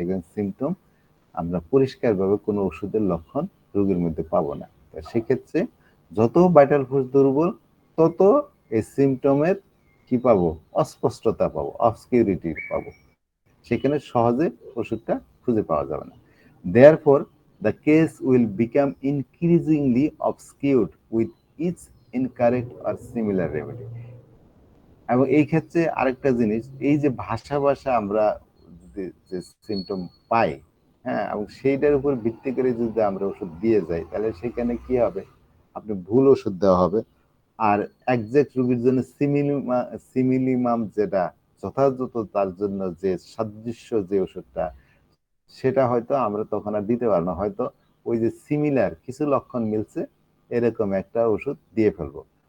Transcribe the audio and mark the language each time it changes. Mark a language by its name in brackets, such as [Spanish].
[Bangla] সেখানে সিমটম আমরা পরিষ্কারভাবে কোনো ওষুধের লক্ষণ রোগীর মধ্যে পাবো না। তো সেক্ষেত্রে যত ভাইটাল ফুড দুর্বল তত এই সিমটমের কি পাবো, অস্পষ্টতা পাবো, অবসকিউরিটি পাবো, সেখানে সহজে ওষুধটা খুঁজে পাওয়া যাবে না। [English] Therefore, the case will become increasingly obscured with each incorrect or similar remedy. [Bangla] এবং এই ক্ষেত্রে আরেকটা জিনিস, এই যে ভাষা আমরা যে সিমটম পাই, হ্যাঁ, এবং সেইটার উপর ভিত্তি করে যদি আমরা ওষুধ দিয়ে যাই তাহলে সেখানে কি হবে, আপনি ভুল ওষুধ দেওয়া হবে। আর একজ্যাক্ট রোগীর জন্য সিমিলিমাম যেটা যথাযথ তার জন্য যে সাদৃশ্য যে ওষুধটা, সেটা হয়তো আমরা তখন আর দিতে পারবো না, হয়তো ওই যে সিমিলার কিছু লক্ষণ মিলছে এরকম একটা ওষুধ দিয়ে ফেলবো।